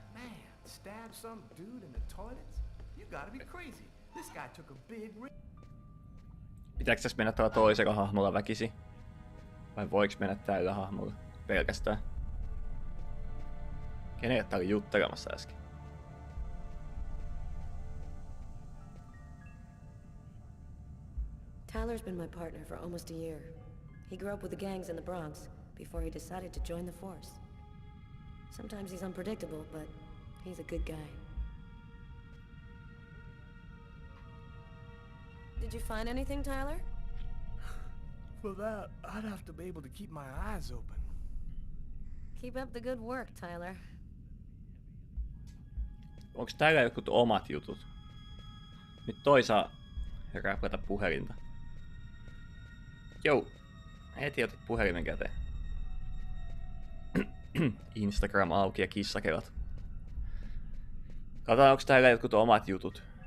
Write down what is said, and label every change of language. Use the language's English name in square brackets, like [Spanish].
[English] Man, stab some dude in the toilets? You gotta be crazy. This guy took a big risk. [Finnish] Pitääkö tässä mennä tällä toisella hahmolla väkisi? Vai voiko mennä tällä hahmolla pelkästään? Kenelle tää oli juttelemassa äsken? [English] Tyler's been my partner for almost a year. He grew up with the gangs in the Bronx before he decided to join the force. Sometimes he's unpredictable, but he's a good guy. Did you find anything, Tyler? For that, I'd have to be able to keep my eyes open. Keep up the good work, Tyler. [Finnish] Onks täällä jotkut omat jutut? Nyt toi saa räplätä puhelinta. Jou, heti otit puhelimen käteen. Instagram auki ja kissakelat. Katsotaan, onks täällä jotkut omat jutut.